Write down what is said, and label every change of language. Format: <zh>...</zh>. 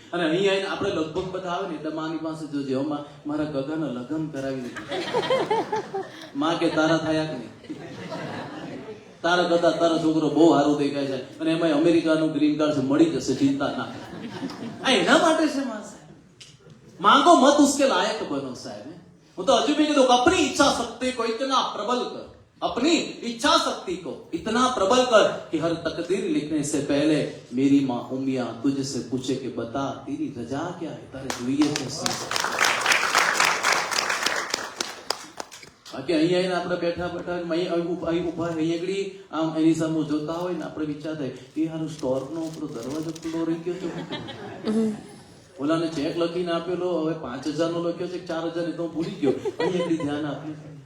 <gu>અને અહીંયા આપણે લગભગ બધા આવે ને એટલે માની પાસે જોજે, મારા ગગાના લગ્ન કરાવી દીધું. માં કે તારા થયા કે નહીં? તારા કરતા તારો છોકરો બહુ સારું દેખાય છે અને એમાં અમેરિકાનું ગ્રીન કાર્ડ મળી જશે, ચિંતા ના. આ એના માટે છે માં સાહેબ.</gu> <hi>માંગો મત ઉસકે લાયક બનો</hi> <gu>સાહેબ. હું તો હજુ બી કીધું</gu> <hi>अपनी इच्छा शक्ति को इतना प्रबल कर, अपनी इच्छा शक्ति को इतना प्रबल कर कि हर तकदीर लिखने से पहले मेरी माँ उमिया तुझसे पूछे कि बता तेरी रजा क्या है,</hi> <gu>तारे જોઈએ છે શું? બાકી અહીંયા આપણે બેઠા ઉભા અહીંયા આમ એની સામે જોતા હોય ને આપણે વિચાર થાય એ હારું સ્ટોર નો આપણો દરવાજો ખુલ્લો રહી ગયો છે. ઓલાને ચેક લખીને આપેલો, હવે 5,000 નો લખ્યો છે, 4,000 તો ભૂલી ગયો. અહીંયા ધ્યાન આપ્યું.</gu>